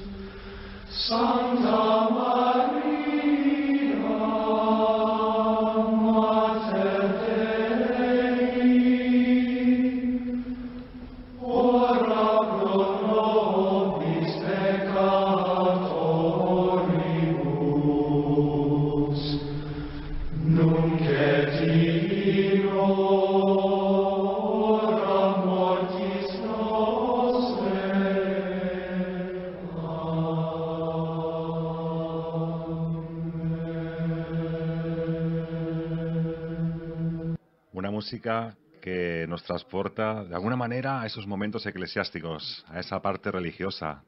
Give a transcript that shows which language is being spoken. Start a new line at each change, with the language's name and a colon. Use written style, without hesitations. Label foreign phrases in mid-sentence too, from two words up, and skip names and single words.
Latin: Santa Maria, Mater Dei, ora pro nobis peccatoribus, nunc et in hora mortis nostrae. Amen.
Spanish: Una música que nos transporta de alguna manera a esos momentos eclesiásticos, a esa parte religiosa.